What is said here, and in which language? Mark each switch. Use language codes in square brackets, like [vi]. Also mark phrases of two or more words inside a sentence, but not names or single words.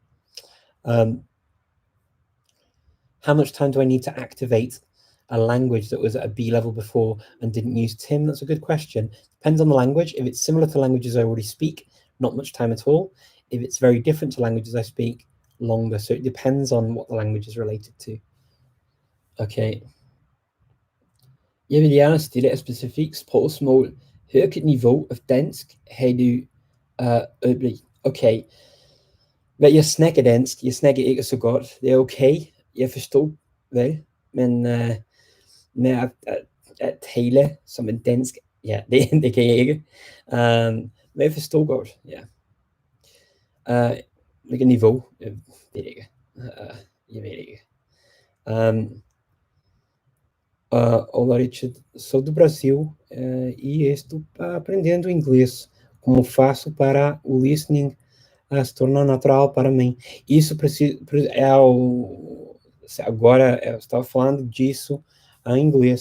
[en] How much time do I need to activate a language that was at a B level before and didn't use? Tim, that's a good question. Depends on the language. If it's similar to languages I already speak, not much time at all. If it's very different to languages I speak, longer. So it depends on what the language is related to. Okay. [da] Jeg vil gerne stille et specifikt spørgsmål. Hvilket niveau af dansk har du øjeblik? Okay. Hvad jeg snakker dansk. Jeg snakker ikke så godt. Det er okay. Jeg forstår vel. Men med at tale som en dansk, ja, det kan jeg ikke. Men jeg forstår godt, ja. Hvilket niveau? Jeg ved ikke. Jeg ved ikke. [pt] Olá, Richard. Sou do Brasil e estou aprendendo inglês. Como faço para o listening se tornou natural para mim. Isso é o... Agora, eu estava falando disso em inglês.